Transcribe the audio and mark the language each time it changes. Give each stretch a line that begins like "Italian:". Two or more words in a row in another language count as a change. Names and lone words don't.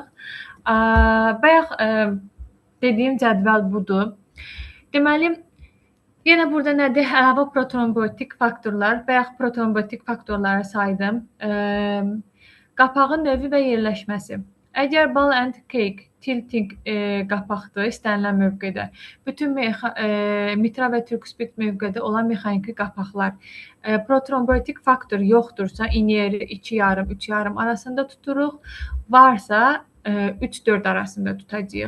Azerbaijani: Bayaq dediyim cədvəl budur. Deməli, yenə burada nədir? Əlavə protrombotik faktorlar, bayaq protrombotik faktorları saydım. qapağın növü və yerləşməsi. Əgər
English: ball and cake tilting
Azerbaijani: qapaqdır istənilən mövqedə, bütün mitral və trikuspid mövqedə olan mexaniki qapaqlar protrombotik faktor yoxdursa, inyeri 2,5, 3,5 arasında tuturuq, varsa 3-4 arasında tutacağıq.